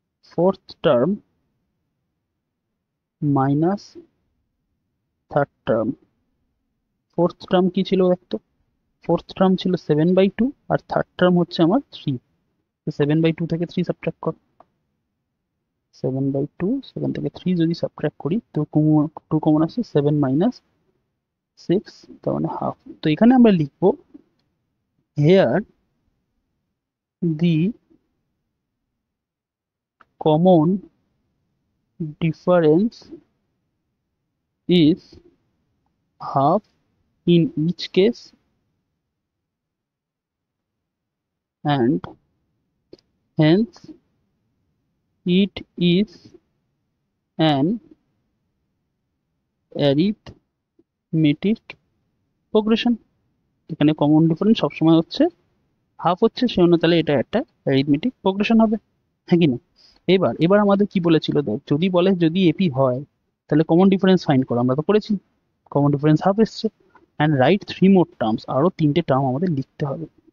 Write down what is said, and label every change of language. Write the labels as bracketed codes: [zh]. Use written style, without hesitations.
[bn] Fourth term minus third term, fourth term কি ছিল দেখতো? ফোর্থ টার্ম ছিল 7/2, আর থার্ড টার্ম হচ্ছে আমার 3। 7/2 থেকে 3 সাবট্রাক্ট কর, 7/2, সেখান থেকে 3 যদি সাবট্রাক্ট করি, তো 2 কমন আসছে, 7 - 6, তার মানে হাফ। তো এখানে আমরা লিখবো [en] Here the common difference is half in each case and hence it is an arithmetic progression। [bn] এখানে কমন ডিফারেন্স সবসময় হচ্ছে হাফ হচ্ছে, সে জন্য তাহলে এটা একটা অ্যারিথমেটিক প্রোগ্রেশন হবে, হ্যাঁ কি না? এবার এবার আমাদের কি বলেছিল দেখ, যদি বলে যদি এপি হয় তাহলে কমন ডিফারেন্স ফাইন্ড করো, আমরা তো করেছি, কমন ডিফারেন্স হাফ এসছে, [en] and write 3 more terms, [bn] আরো তিনটে টার্ম আমাদের লিখতে হবে।